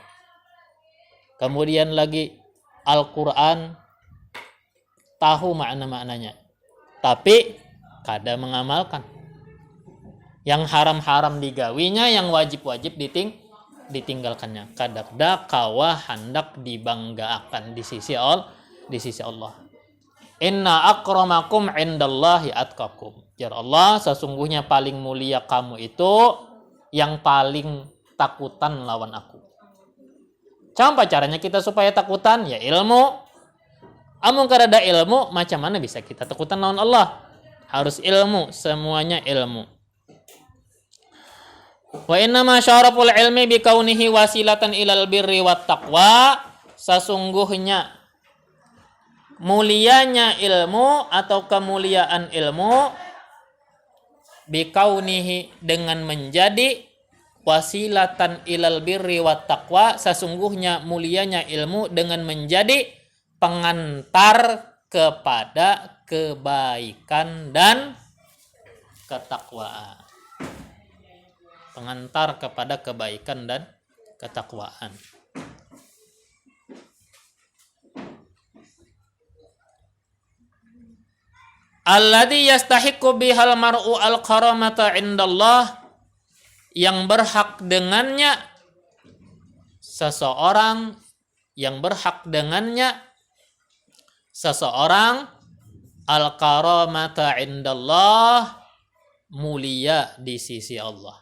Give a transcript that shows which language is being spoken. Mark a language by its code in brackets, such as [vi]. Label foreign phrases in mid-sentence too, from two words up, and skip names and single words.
[bjn] Kemudian lagi Al-Quran, tahu makna-maknanya. Tapi kada mengamalkan. Yang haram-haram digawinya, yang wajib-wajib ditinggalkannya. Kada kawa hendak dibanggakan di sisi Allah. [ar] إن أكرمكم عند الله أتقاكم. يا الله, [bjn] sesungguhnya paling mulia kamu itu yang paling takutan lawan aku. Apa caranya kita supaya takutan? Ya ilmu. Amun kada ada ilmu, macam mana bisa kita takutan lawan Allah? Harus ilmu, semuanya ilmu. [ar] وإنما شرف العلم بكونه وسيلة إلى البر والتقوى. [bjn] Sesungguhnya mulianya ilmu atau kemuliaan ilmu [ar] بكونه [bjn] dengan menjadi [ar] وسيلة إلى البر والتقوى. [bjn] Sesungguhnya mulianya ilmu dengan menjadi pengantar kepada kebaikan dan ketakwaan. Pengantar kepada kebaikan dan ketakwaan. [ar] الذي يستحق بها المرء الكرامة عند الله, [bjn] yang berhak dengannya seseorang [ar] الكرامة عند الله, [bjn] mulia di sisi Allah.